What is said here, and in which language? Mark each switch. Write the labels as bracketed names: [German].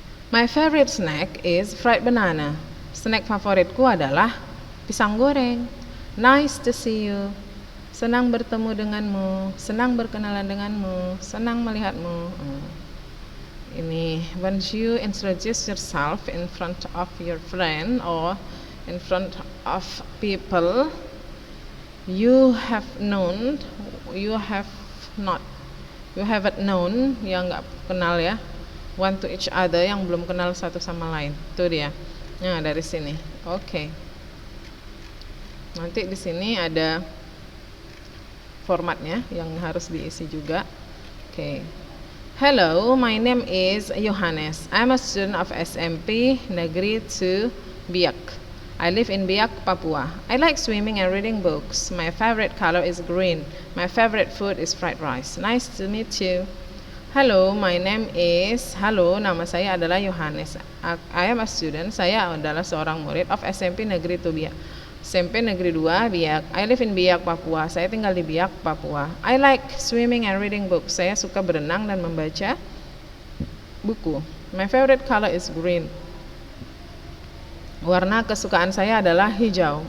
[English] My favorite snack is fried banana. [Indonesian] Snack favoritku adalah pisang goreng. [English] Nice to see you. [Indonesian] Senang bertemu denganmu, senang berkenalan denganmu, senang melihatmu. [English] Ini when you introduce yourself in front of your friend or in front of people you have known, you have not, you haven't known, [Indonesian] yang nggak kenal ya, [English] one to each other, [Indonesian] yang belum kenal satu sama lain. Itu dia. Nah, dari sini. Oke. Nanti di sini ada formatnya yang harus diisi juga. [English] Oke. Hello, my name is Johannes. I'm a student of SMP Negeri 2 Biak. I live in Biak, Papua. I like swimming and reading books. My favorite color is green. My favorite food is fried rice. Nice to meet you. Hello, my name is... [Indonesian] Halo, nama saya adalah Johannes. [English] I am a student. [Indonesian] Saya adalah seorang murid of SMP Negeri 2 Biak. [English] SMP Negeri 2 Biak. I live in Biak, Papua. [Indonesian] Saya tinggal di Biak, Papua. [English] I like swimming and reading books. [Indonesian] Saya suka berenang dan membaca buku. [English] My favorite color is green. [Indonesian] Warna kesukaan saya adalah hijau.